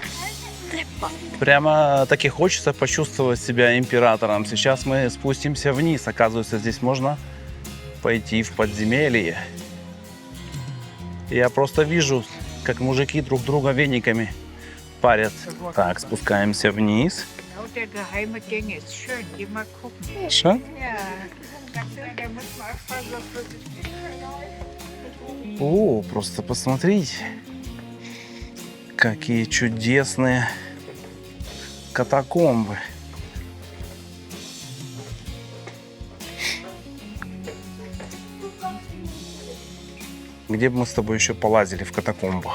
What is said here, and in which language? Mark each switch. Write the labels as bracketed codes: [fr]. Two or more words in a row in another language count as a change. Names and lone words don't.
[ru] Прямо таки хочется почувствовать себя императором. Сейчас мы спустимся вниз. Оказывается, здесь можно пойти в подземелье. Я просто вижу, как мужики друг друга вениками парят. Так, спускаемся вниз. [de] Der geheime Gang ist schön, geh mal gucken. [ru] Что? [de] Ja, da muss man aufpassen, dass man sich [ru] О, просто посмотрите, какие чудесные катакомбы. Где бы мы с тобой еще полазили в катакомбах?